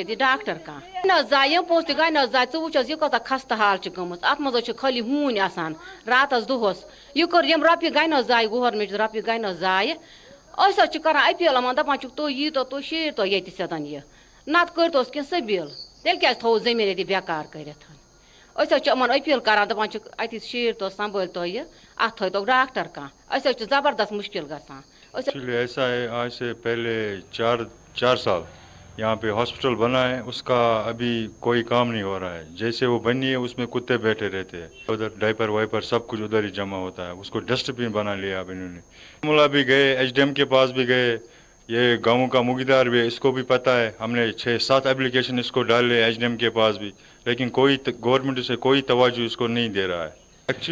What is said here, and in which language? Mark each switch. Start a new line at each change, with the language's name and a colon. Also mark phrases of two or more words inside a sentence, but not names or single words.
Kashmiri: ییٚتہِ ڈاکٹر کانٛہہ نہ حظ زایہِ یِم پونٛسہٕ تہِ گٔے نہ حظ زایہِ ژٕ وٕچھ حظ یہِ کۭژاہ خستہٕ حال چھِ گٔمٕژ اَتھ منٛز حظ چھِ خٲلی ہوٗنۍ آسان راتس دۄہس یہِ کٔر یِم رۄپیہِ گٔے نہ حظ زایہِ گورمنٹ رۄپیہِ گٔے نہ حظ زایہِ أسۍ حظ چھِ کران أپیٖل یِمن دپان چھِکھ تُہۍ ییٖتو تُہۍ شیٖرتو ییٚتہِ سیٚدن یہِ نتہٕ کٔرۍتوس کینٛہہ سٔبیٖل تیٚلہِ کیٛازِ تھوٚوُ زٔمیٖن ییٚتہِ بیکار کٔرِتھ أسۍ حظ چھِ یِمن أپیٖل کران دپان چھِکھ اَتہِ شیٖرتو سنبھٲلتو یہِ اَتھ تھٲیتو ڈاکٹر کانٛہہ أسۍ حظ چھِ زبردست مُشکل گژھان
Urdu: ایسا ہے آج سے پہلے 4 سال یہاں پہ ہاسپٹل بنا ہے اس کا ابھی کوئی کام نہیں ہو رہا ہے جیسے وہ بنی ہے اس میں کتے بیٹھے رہتے ہیں ادھر ڈائپر وائپر سب کچھ ادھر ہی جمع ہوتا ہے اس کو
English: dust bin
Urdu: بنا لیا اب انہوں نے ملا بھی گئے ایچ ڈی ایم کے پاس بھی گئے یہ گاؤں کا مقدار بھی اس کو بھی پتہ ہے ہم نے 6-7 اپلیکیشن اس کو ڈالے ایچ ڈی ایم کے پاس بھی لیکن کوئی گورنمنٹ سے کوئی توجہ اس کو نہیں دے رہا ہے ایکچولی